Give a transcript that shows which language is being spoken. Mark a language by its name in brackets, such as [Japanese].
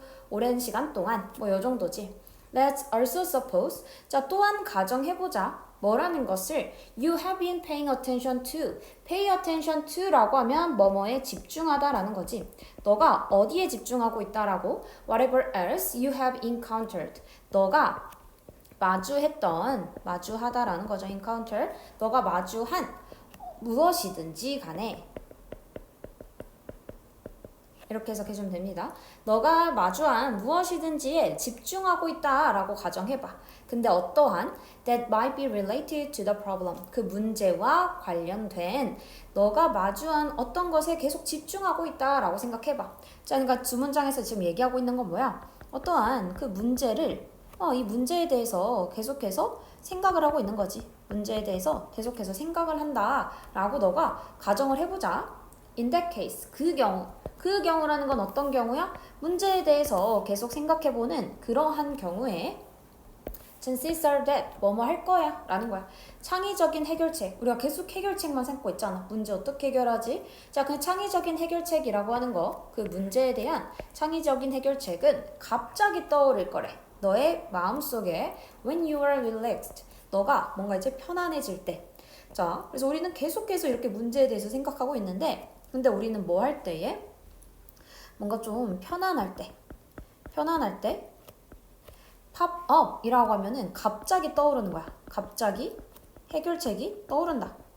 [Korean] 오랜 시간 동안 뭐 요 정도지. [English] Let's also suppose. [Korean] 자, 또한 가정해보자. 뭐라는 것을 [English] you have been paying attention to. [Korean] pay attention to라고 하면 뭐뭐에 집중하다라는 거지. 너가 어디에 집중하고 있다라고? [English] Whatever else you have encountered. [Korean] 너가 마주하다라는 거죠. [English] encounter. [Korean] 너가 마주한 무엇이든지 간에 이렇게 해석해주면 됩니다. 너가 마주한 무엇이든지에 집중하고 있다라고 가정해봐. 근데 어떠한 [English] that might be related to the problem. [Korean] 그 문제와 관련된 너가 마주한 어떤 것에 계속 집중하고 있다라고 생각해봐. 자, 그러니까 두 문장에서 지금 얘기하고 있는 건 뭐야? 어떠한 그 문제를 이 문제에 대해서 계속해서 생각을 하고 있는 거지. 문제에 대해서 계속해서 생각을 한다라고 너가 가정을 해보자. [English] In that case, [Korean] 그 경우라는 건 어떤 경우야? 문제에 대해서 계속 생각해보는 그러한 경우에 [English] chances are that [Korean] 뭐뭐 할 거야 라는 거야. 창의적인 해결책. 우리가 계속 해결책만 생각고 있잖아. 문제 어떻게 해결하지? 자, 그 창의적인 해결책이라고 하는 거, 그 문제에 대한 창의적인 해결책은 갑자기 떠오를 거래. 너의 마음속에 [English] when you are relaxed. [Korean] 너가 뭔가 이제 편안해질 때. 자, 그래서 우리는 계속해서 이렇게 문제에 대해서 생각하고 있는데 근데 우리는 뭐 할 때에? 뭔가 좀 편안할 때 pop up 이라고 하면은 갑자기 떠오르는 거야. 갑자기 해결책이 떠오른다.